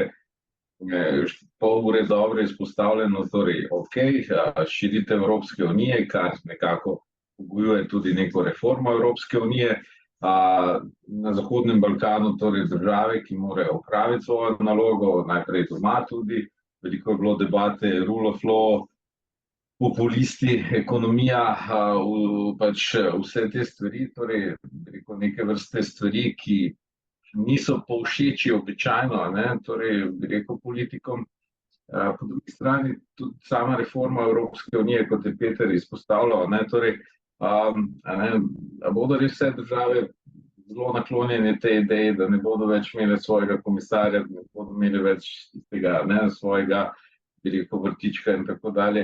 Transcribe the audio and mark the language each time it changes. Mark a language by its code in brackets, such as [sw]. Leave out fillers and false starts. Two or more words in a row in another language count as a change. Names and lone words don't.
[sl] pol ure dobro izpostavljeno, torej, širitev Evropske unije, kar nekako pogojuje tudi neko reformo Evropske unije, na Zahodnem Balkanu torej države, ki morajo opraviti svojo nalogo, najprej doma tudi, veliko je bilo debate, [en] rule of law, [sl] populisti, ekonomija, pač vse te stvari, torej neke vrste stvari, ki niso povšeči običajno, torej bi rekel politikom. Po drugi strani tudi sama reforma Evropske unije, kot je Peter izpostavljal, torej bodo res vse države zelo naklonjene tej ideji, da ne bodo več imeli svojega komisarja, da ne bodo imeli več tega svojega, bi rekel, vrtička in tako dalje.